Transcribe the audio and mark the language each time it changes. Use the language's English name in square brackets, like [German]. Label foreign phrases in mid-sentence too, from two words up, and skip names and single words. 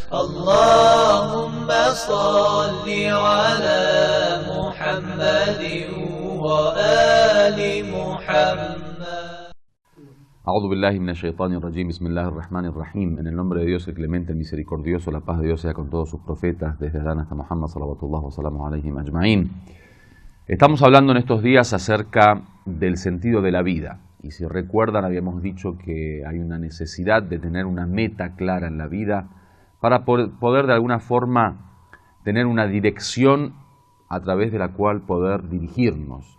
[Arabic] اللهم صل على محمد وآل محمد. أعوذ بالله من الشيطان الرجيم. بسم الله الرحمن الرحيم. [Spanish] En el nombre de Dios, el clemente, el misericordioso, la paz de Dios sea con todos sus profetas, desde Adán hasta Muhammad, [Arabic] صلوات الله وسلامه عليهم أجمعين. [Spanish] Estamos hablando en estos días acerca del sentido de la vida. Y si recuerdan, habíamos dicho que hay una necesidad de tener una meta clara en la vida para poder de alguna forma tener una dirección a través de la cual poder dirigirnos.